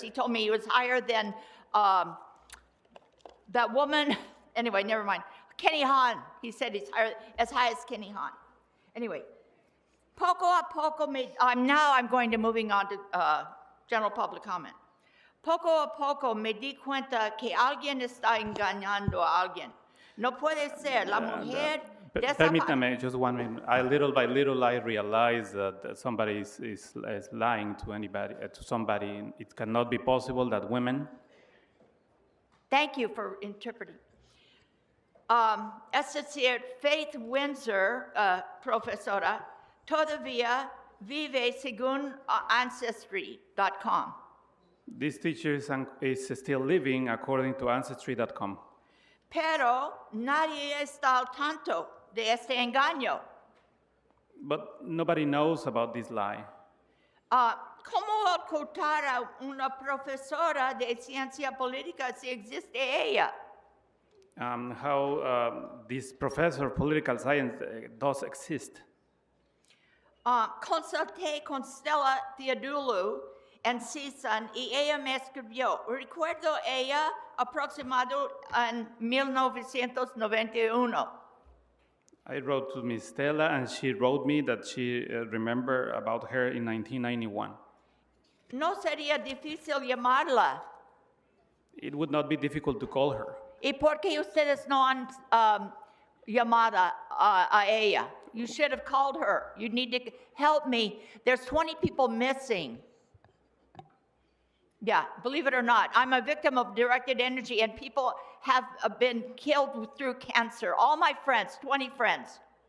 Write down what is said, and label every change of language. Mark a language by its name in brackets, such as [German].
[English] He told me he was higher than that woman. Anyway, never mind. Kenny Hahn. He said he's as high as Kenny Hahn. Anyway, [Spanish] poco a poco. [English] I'm going to moving on to general public comment. [Spanish] Poco a poco me di cuenta que alguien está engañando a alguien. No puede ser la mujer. Permítame, [English] just 1 minute. Little by little, I realize that somebody is lying to anybody, to somebody. It cannot be possible that women. Thank you for interpreting. [Spanish] Es decir, Faith Windsor, profesora, todavía vive según Ancestry.com. [English] This teacher is still living according to Ancestry.com. [Spanish] Pero nadie está al tanto de este engaño. [English] But nobody knows about this lie. [Spanish] ¿Cómo ocultar a una profesora de ciencia política si existe ella? [English] How this professor of political science does exist. [Spanish] Consulté con Stella Theodulu en CISAN y ella me escribió. Recuerdo ella aproximado en 1991. [English] I wrote to Miss Stella, and she wrote me that she remembered about her in 1991. [Spanish] No sería difícil llamarla. [English] It would not be difficult to call her. [Spanish] ¿Y por qué ustedes no han llamado a ella? [English] You should have called her. You need to help me. There's 20 people missing. Yeah, believe it or not, I'm a victim of directed energy, and people have been killed through cancer. All my friends, 20 friends.